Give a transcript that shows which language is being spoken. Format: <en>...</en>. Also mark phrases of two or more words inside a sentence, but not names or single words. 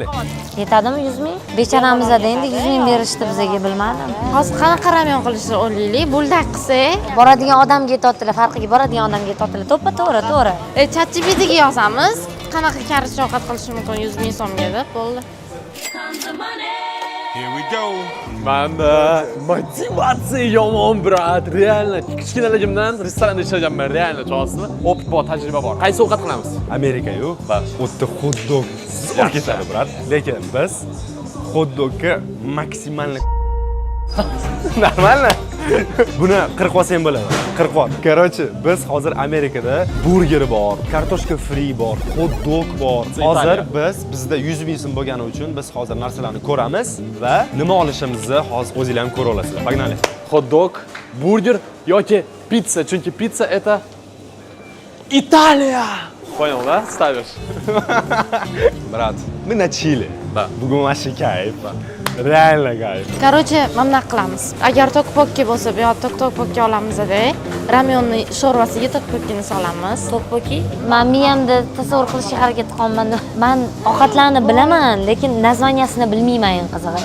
<uz>Yetadimi 100 ming? Becharamizda endi 100 ming berishdi bizga, bilmadim. Hozir qanaqa ramyon qilishni o'ylaylik, buldak qilsak, Boradigan odamga aytadilar, farqiga boradigan odamga aytadilar. To'g'ri. ChatGPTga yozamiz. Qanaqa karish ovqat qilish mumkin 100 ming so'mga deb bo'ldi.</uz> <en>Here we go.</en> <uz>Manda motivatsiya yomon, brat. Realno kichkinaligimdan restoranda ishlaganman, realno chosmi? Opit bor, tajriba bor. Qaysi ovqat qilamiz? Amerika-yu. O'tda hot-dog zo'r ketadi, brat. Lekin biz hot-dogga maksimalni normalmi? Buni qirib olsam bo'ladi. Qirib ol. Короче, biz hozir Amerikada burger bor, kartoshka free bor, hot-dog bor. Hozir bizda 100 ming so'm bo'lgani uchun biz hozir narsalarni ko'ramiz va nima olishimizni hozir o'zingizlar ham ko'ra olasizlar. Pagnali. Hot-dog, burger yoki pizza, chunki pizza</uz> <ru>это Италия. Понял, да? Ставишь. Brat, мы на Чили. Да. Bugun вообще kayf. Реально kayf.</ru> <uz>Короче, mana bunaqa qilamiz. Agar tokpokki bo'lsa, bu yoqda tokpokki olamiz-da, ramyonni sho'rvasiga tokpokkini solamiz. Tokpoki. Men miyamda tasavvur qilishga harakat qilaman. Men ovqatlarni bilaman, lekin nazvaniyasini bilmayman qizig'i.</uz>